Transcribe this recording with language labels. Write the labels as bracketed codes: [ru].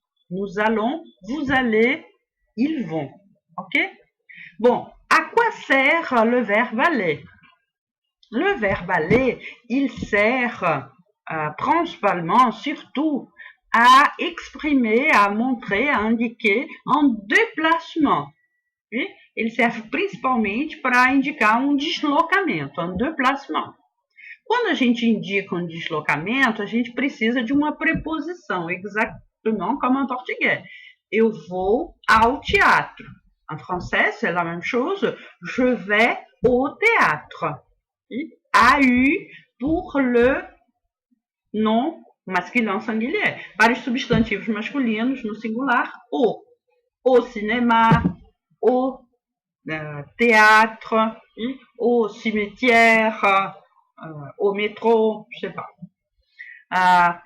[fr] Nous allons, vous allez, ils vont. OK? Bon, à quoi sert le verbe aller? Le verbe aller, il sert principalement, surtout, à exprimer, à montrer, à indiquer un déplacement. Oui? [pt] Ele serve principalmente para indicar um deslocamento, um déplacement. Quando a gente indica um deslocamento, a gente precisa de uma preposição, exatamente como em português. Eu vou ao teatro. [fr] En français, c'est la même chose. Je vais au théâtre. AU pour le nom masculin singulier. [pt] Para os substantivos masculinos, no singular, o. [fr] Au cinéma, au théâtre, au cimetière, au métro, je sais pas.